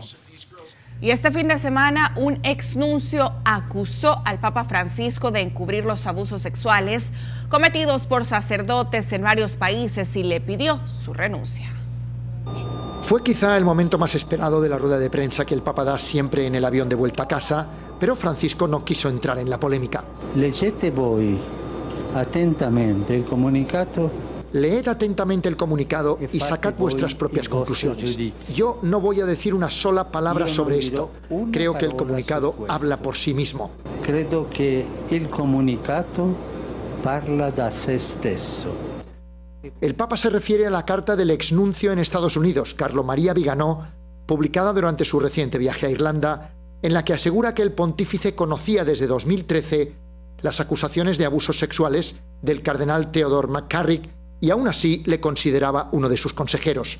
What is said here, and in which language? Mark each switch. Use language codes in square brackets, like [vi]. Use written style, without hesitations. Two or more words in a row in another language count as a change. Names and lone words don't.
[es] Y este fin de semana, un exnuncio acusó al Papa Francisco de encubrir los abusos sexuales cometidos por sacerdotes en varios países y le pidió su renuncia. Fue quizá el momento más esperado de la rueda de prensa que el Papa da siempre en el avión de vuelta a casa, pero Francisco no quiso entrar en la polémica. [it] Leggete voi attentamente il comunicato. [es] Leed atentamente el comunicado y sacad vuestras propias conclusiones. Yo no voy a decir una sola palabra sobre esto. Creo que el comunicado habla por sí mismo. [it] Credo que il comunicato parla da se stesso. [es] El Papa se refiere a la carta del exnuncio en Estados Unidos, Carlo Maria Viganò, publicada durante su reciente viaje a Irlanda, en la que asegura que el pontífice conocía desde 2013 las acusaciones de abusos sexuales del cardenal Theodore McCarrick y aún así le consideraba uno de sus consejeros.